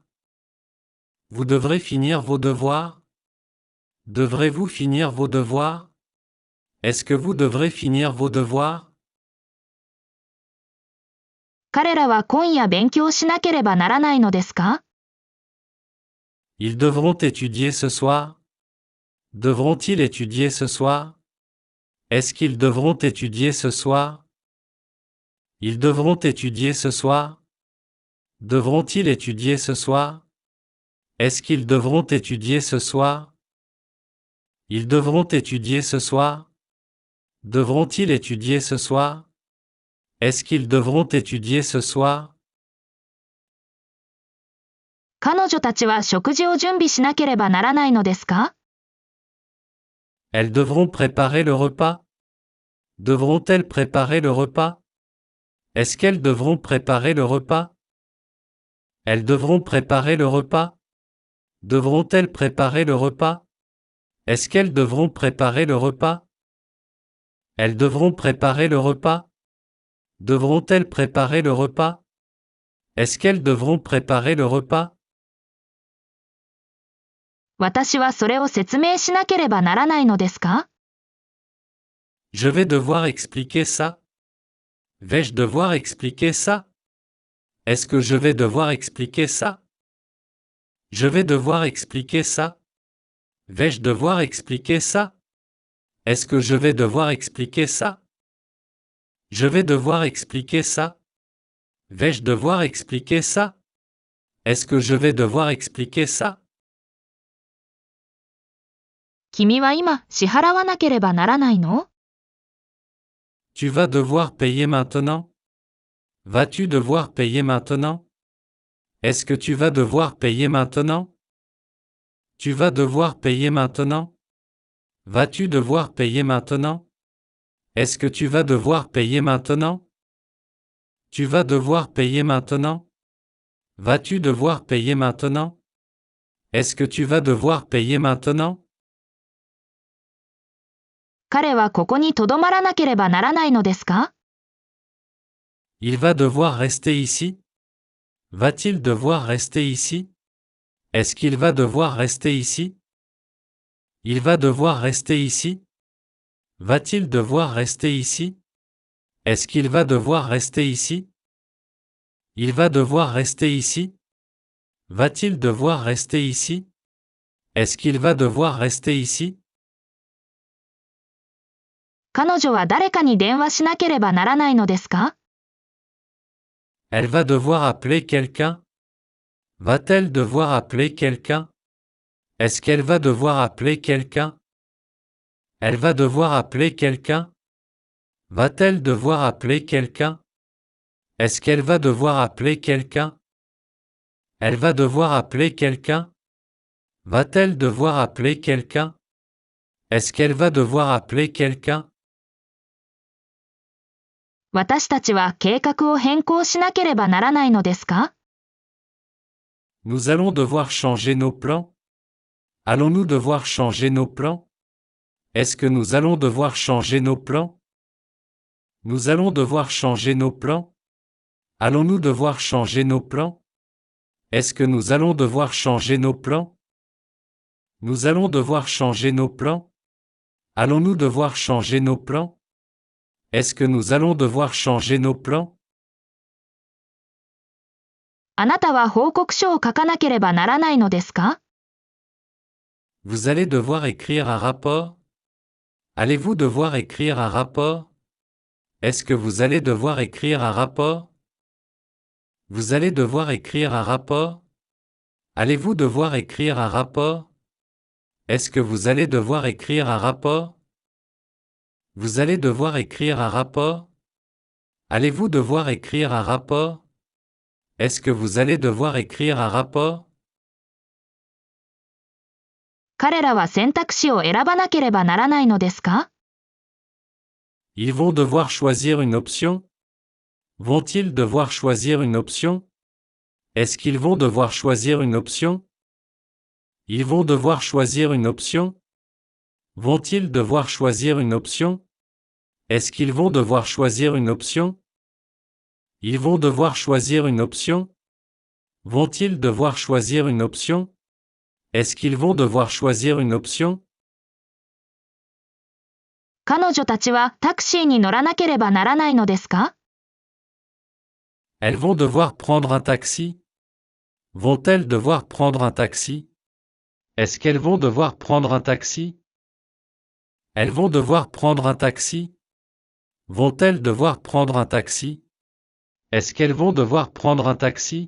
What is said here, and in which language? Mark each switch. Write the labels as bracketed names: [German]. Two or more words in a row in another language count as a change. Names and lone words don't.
[French] Vous devrez finir vos devoirs? Devrez-vous finir vos devoirs? Est-ce que vous devrez finir vos devoirs? [Japanese] 彼らは今夜勉強しなければならないのですか？ [French] Ils devront étudier ce soir? Devront-ils étudier ce soir? Est-ce qu'ils devront étudier ce soir? Ils devront étudier ce soir? Devront-ils étudier ce soir? Est-ce qu'ils devront étudier ce soir? Ils devront étudier ce soir? Devront-ils étudier ce soir? Est-ce qu'ils devront étudier ce soir? [Japanese] 彼女たちは食事を準備しなければならないのですか？ [French] Elles devront préparer le repas? Devront-elles préparer le repas? Est-ce qu'elles devront préparer le repas? Elles devront préparer le repas? Devront-elles préparer le repas? Est-ce qu'elles devront préparer le repas? Elles devront préparer le repas? Devront-elles préparer le repas? Est-ce qu'elles devront préparer le repas? [Japanese] 私はそれを説明しなければならないのですか？ [French] Je vais devoir expliquer ça? Vais-je devoir expliquer ça? Est-ce que je vais devoir expliquer ça? Je vais devoir expliquer ça? Vais-je devoir expliquer ça? Est-ce que je vais devoir expliquer ça? Je vais devoir expliquer ça? Vais-je devoir expliquer ça? Est-ce que je vais devoir expliquer ça? [Japanese] 君は今支払わなければならないの？ [French] Tu vas devoir payer maintenant? Vas-tu devoir payer maintenant? Est-ce que tu vas devoir payer maintenant? Tu vas devoir payer maintenant? Vas-tu devoir payer maintenant? Est-ce que tu vas devoir payer maintenant? Tu vas devoir payer maintenant? Vas-tu devoir payer maintenant? Est-ce que tu vas devoir payer maintenant? [Japanese] 彼はここに留まらなければならないのですか？ [French] Il va devoir rester ici? Va-t-il devoir rester ici? Est-ce qu'il va devoir rester ici? Il va devoir rester ici? Va-t-il devoir rester ici? Est-ce qu'il va devoir rester ici? Il va devoir rester ici? Va-t-il devoir rester ici? Est-ce qu'il va devoir rester ici? [Japanese] 彼女は誰かに電話しなければならないのですか？ [French] Elle va devoir appeler quelqu'un? Va-t-elle devoir appeler quelqu'un? Est-ce qu'elle va devoir appeler quelqu'un? Elle va devoir appeler quelqu'un? Va-t-elle devoir appeler quelqu'un? Est-ce qu'elle va devoir appeler quelqu'un? Elle va devoir appeler quelqu'un? Va-t-elle devoir appeler quelqu'un? Est-ce qu'elle va devoir appeler quelqu'un? [Japanese] 私たちは計画を変更しなければならないのですか？ [French] Nous allons devoir changer nos plans? Allons-nous devoir changer nos plans? Est-ce que nous allons devoir changer nos plans? Nous allons devoir changer nos plans? Allons-nous devoir changer nos plans? Est-ce que nous allons devoir changer nos plans? Nous allons devoir changer nos plans? Allons-nous devoir changer nos plans? Est-ce que nous allons devoir changer nos plans? [Japanese] あなたは報告書を書かなければならないのですか？ [French] Vous allez devoir écrire un rapport? Allez-vous devoir écrire un rapport? Est-ce que vous allez devoir écrire un rapport? Vous allez devoir écrire un rapport? Allez-vous devoir écrire un rapport? Est-ce que vous allez devoir écrire un rapport? Vous allez devoir écrire un rapport? Allez-vous devoir écrire un rapport? Est-ce que vous allez devoir écrire un rapport? [Japanese] 彼らは選択肢を選ばなければならないのですか？ [French] Ils vont devoir choisir une option? Vont-ils devoir choisir une option? Est-ce qu'ils vont devoir choisir une option? Ils vont devoir choisir une option? Vont-ils devoir choisir une option? Est-ce qu'ils vont devoir choisir une option? Ils vont devoir choisir une option? Vont-ils devoir choisir une option? Est-ce qu'ils vont devoir choisir une option? [Japanese] 彼女たちはタクシーに乗らなければならないのですか？ [French] Elles vont devoir prendre un taxi? Vont-elles devoir prendre un taxi? Est-ce qu'elles vont devoir prendre un taxi? Elles vont devoir prendre un taxi? Vont-elles devoir prendre un taxi? Est-ce qu'elles vont devoir prendre un taxi?